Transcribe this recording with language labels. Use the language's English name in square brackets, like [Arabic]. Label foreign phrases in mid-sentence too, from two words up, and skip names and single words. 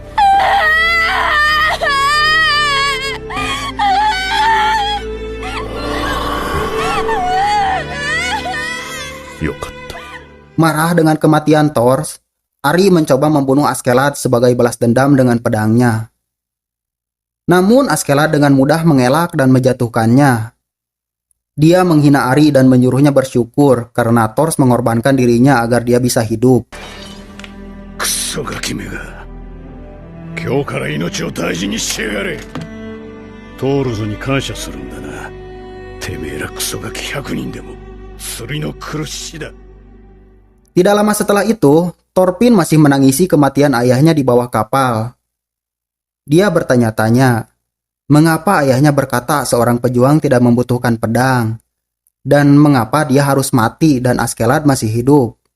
[Indonesian] Marah dengan kematian Thor, Ari mencoba membunuh Askeladd sebagai balas dendam dengan pedangnya. Namun Askeladd dengan mudah mengelak dan menjatuhkannya. Dia menghina Ari dan menyuruhnya bersyukur karena Thor mengorbankan dirinya agar dia bisa hidup. [Japanese] クソガキめが今日から命を大事にしてやがれ。トールズに感謝するんだな。てめえらクソガキ100人でも釣りの苦しだ。 [Indonesian] Tidak lama setelah itu, Thorfinn masih menangisi kematian ayahnya di bawah kapal. Dia bertanya-tanya, mengapa ayahnya berkata seorang pejuang tidak membutuhkan pedang, dan mengapa dia harus mati dan Askeladd masih hidup.